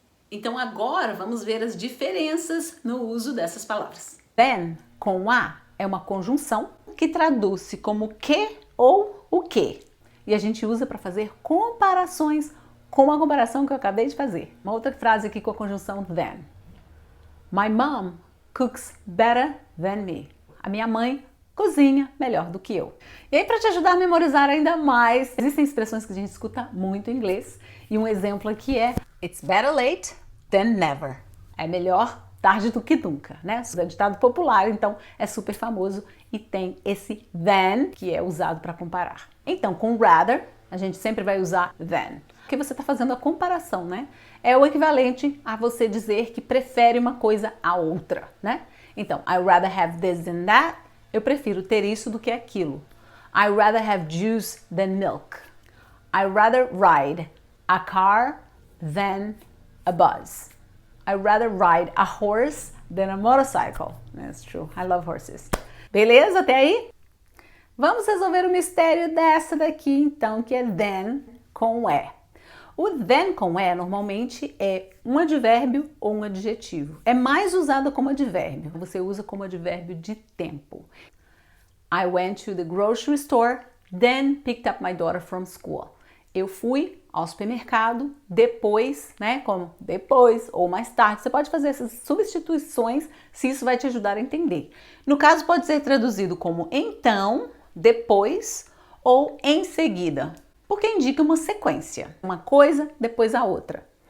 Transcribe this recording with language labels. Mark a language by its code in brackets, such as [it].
[pt] Então agora vamos ver as diferenças no uso dessas palavras. Then com a é uma conjunção que traduz-se como que ou o que. E a gente usa para fazer comparações com a comparação que eu acabei de fazer. Uma outra frase aqui com a conjunção then. [en] My mom cooks better than me. [pt] A minha mãe cozinha melhor do que eu. E aí, para te ajudar a memorizar ainda mais, existem expressões que a gente escuta muito em inglês. E um exemplo aqui é [en] It's better late than never. [pt] É melhor tarde do que nunca, né? Isso é ditado popular, então é super famoso e tem esse than que é usado para comparar. Então, com rather, a gente sempre vai usar than. Porque você está fazendo a comparação, né? É o equivalente a você dizer que prefere uma coisa à outra, né? Então, [en] I rather have this than that. [pt] Eu prefiro ter isso do que aquilo. [en] I rather have juice than milk. I rather ride a car than a bus. I rather ride a horse than a motorcycle. That's true. I love horses. [pt] Beleza? Até aí? Vamos resolver o mistério dessa daqui, então, que é then com é. O then com é normalmente é um advérbio ou um adjetivo. É mais usado como advérbio. Você usa como advérbio de tempo. [en] I went to the grocery store, then picked up my daughter from school. [pt] Eu fui ao supermercado depois, né? Como depois ou mais tarde. Você pode fazer essas substituições se isso vai te ajudar a entender. No caso, pode ser traduzido como então, depois ou em seguida, porque indica uma sequência, uma coisa depois a outra.